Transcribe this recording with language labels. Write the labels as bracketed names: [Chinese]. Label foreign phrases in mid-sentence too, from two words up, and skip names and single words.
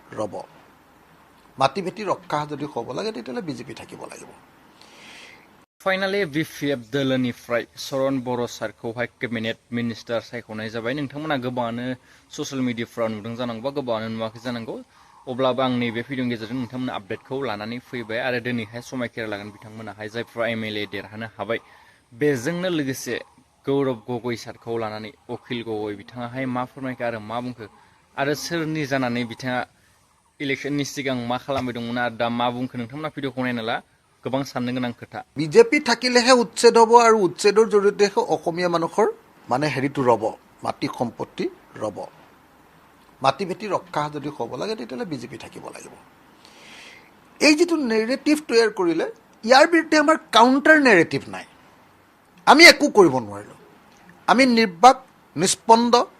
[Assamese] ৰ'ব মাটি ভেটি ৰক্ষা যদি হ'ব লাগে তেতিয়াহ'লে বিজেপি থাকিব লাগিব [Bodo] फाइनालि बिपिएफ दोलोनिफ्राय सरन बर' सारखौहाय [English] cabinet minister [Bodo] सायख'नाय जाबाय नोंथांमोना गोबाङानो [English] social media [Bodo] नुदों जानांगौ बा गोबाङानो नुवाखै जानांगौ अब्लाबो आं नैबे भिडिअनि गेजेरजों नोंथांमोना आपडेटखौ लानानै फैबाय आरो दिनैहाय समायखेरा लागोन बिथांमोनाहाय जायफ्रा एमएलए देरहानो हाबाय बेजोंनो लोगोसे गौरब गगৈ सारखौ लानानै अखिल गगৈ बिथाङाहाय मा फोरमायखो आरो मा बुंखो आरो सोरनि जानानै बिथाङा इलेक्शननि सिगां मा खालामबाय दंमोन आरो दा मा बुंखो नोंथांमोना भिडिअखौ नायना ला गोबां साननो गोनां खोथा [Assamese] বিজেপি থাকিলেহে উচ্ছেদ হ'ব আৰু উচ্ছেদৰ জৰিয়তেহে অসমীয়া মানুহৰ মানে হেৰিটো ৰ'ব মাটি সম্পত্তি ৰ'ব মাটি ভেটি ৰক্ষা যদি হ'ব লাগে তেতিয়াহ'লে বিজেপি থাকিব লাগিব এই যিটো নেৰেটিভ তৈয়াৰ কৰিলে ইয়াৰ বিৰুদ্ধে আমাৰ [English] counter narrative [Assamese] নাই আমি একো কৰিব নোৱাৰিলোঁ আমি নিৰ্বাক নিষ্পন্দ